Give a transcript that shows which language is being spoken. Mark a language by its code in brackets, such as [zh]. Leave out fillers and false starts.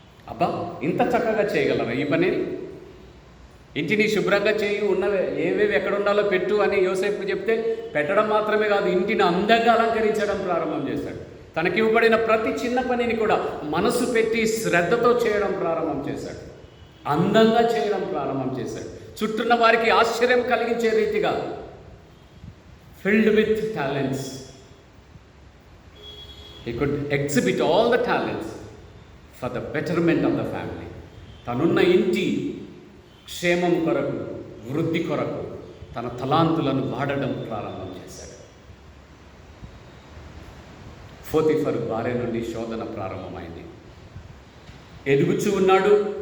[te] అబ్బా, ఇంత చక్కగా చేయగలరా ఈ పని? ఇంటిని శుభ్రంగా చేయి, ఉన్నవే ఏవేవి ఎక్కడ ఉండాలో పెట్టు అని యోసేపు చెప్తే పెట్టడం మాత్రమే కాదు, ఇంటిని అందంగా అలంకరించడం ప్రారంభం చేశాడు. తనకివ్వబడిన ప్రతి చిన్న పనిని కూడా మనసు పెట్టి శ్రద్ధతో చేయడం ప్రారంభం చేశాడు. అందంగా చేయడం ప్రారంభం చేశాడు. చుట్టూన్న వారికి ఆశ్చర్యం కలిగించే రీతిగా [en] Filled with talents. He could exhibit all the talents for the betterment of the family. [te] తనున్న ఇంటి క్షేమం కొరకు, వృద్ధి కొరకు తన తలాంతులను వాడడం ప్రారంభం చేశాడు. పోతీఫరు భార్య నుండి శోధన ప్రారంభమైంది. ఎదుగుచూ ఉన్నాడు.